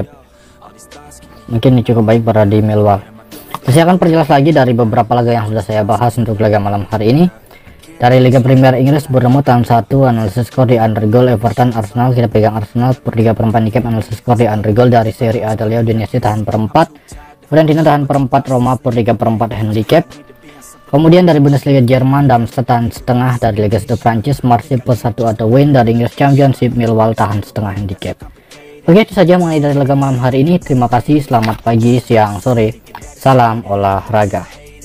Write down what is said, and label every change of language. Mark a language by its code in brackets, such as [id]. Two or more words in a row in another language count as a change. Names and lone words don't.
[id] Mungkin ini cukup baik pada di Millwall. Saya akan perjelas lagi dari beberapa laga yang sudah saya bahas untuk laga malam hari ini. Dari Liga Premier Inggris, Bournemouth tahan 1, analisis skor di under goal. Everton Arsenal, kita pegang Arsenal per 3/4 handicap, analisis skor di under goal. Dari Serie A Italia, Udinese tahan per 4, Fiorentina tahan per 4, Roma per 3/4 handicap. Kemudian dari Bundesliga Jerman, Darmstadt tahan setengah. Dari Liga 1 Prancis, Marseille per 1 atau win. Dari Inggris Championship, Millwall tahan setengah handicap. Oke, itu saja mengenai dari laga malam hari ini. Terima kasih, selamat pagi, siang, sore. Salam olahraga.